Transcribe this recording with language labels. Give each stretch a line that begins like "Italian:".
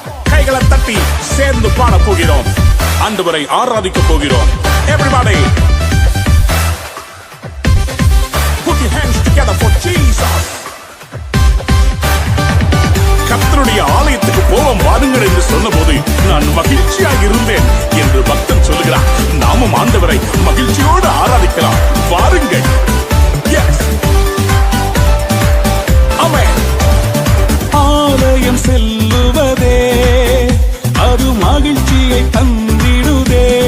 Tamil: கைகளை தட்டி சேர்ந்து பாட போகிறோம் ஆண்டவரை ஆராதிக்க போகிறோம்.
English: Everybody put your hands together for Jesus.
Tamil: கர்த்தருடைய ஆலயத்துக்கு போவோம் வாருங்கள் என்று சொன்னபோது நான் மகிழ்ச்சியாக இருந்தேன் என்று பக்தன் சொல்லுகிறார். நாமும் ஆண்டவரை மகிழ்ச்சியோடு ஆராதிக்கலாம் வாருங்கள்.
English: Yes, amen.
Tamil: ஆலயம் செல்லுவதே அது மகிழ்ச்சியை தந்திடுதே.